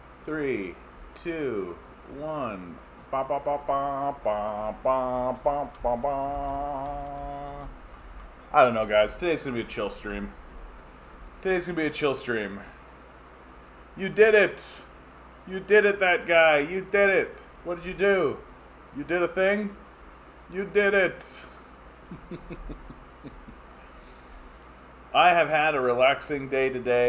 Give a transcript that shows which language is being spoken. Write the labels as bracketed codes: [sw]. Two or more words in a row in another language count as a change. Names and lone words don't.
[en] Three, two, one. Ba ba ba ba ba ba ba ba ba. I don't know, guys. Today's gonna be a chill stream. Today's gonna be a chill stream. You did it! You did it, that guy. You did it. What did you do? You did a thing? You did it. I have had a relaxing day today.